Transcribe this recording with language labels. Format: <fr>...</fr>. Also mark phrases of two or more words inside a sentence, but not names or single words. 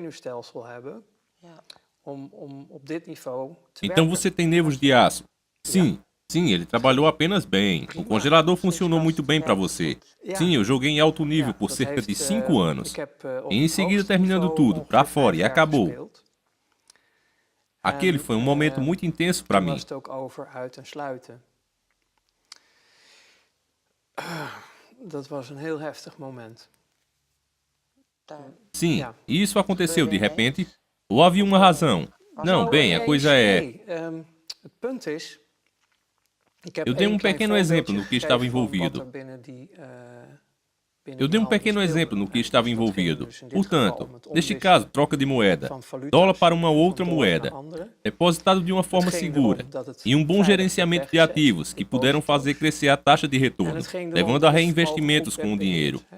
<pt>Então você tem nervos de aço. Sim, ele trabalhou apenas bem. O congelador funcionou muito bem para você. Sim, eu joguei em alto nível por cerca de 5 anos. E em seguida terminando tudo, para fora, e acabou. Aquele foi um momento muito intenso para mim.</pt> <nl>Dat was een heel heftig moment.</nl> <pt>Sim, e isso aconteceu de repente, ou havia uma razão? Não, bem, a coisa é... Eu dei um pequeno exemplo no que estava envolvido. Portanto, neste caso, troca de moeda, dólar para uma outra moeda, depositado de uma forma segura, e um bom gerenciamento de ativos que puderam fazer crescer a taxa de retorno, levando a reinvestimentos com o dinheiro.</pt>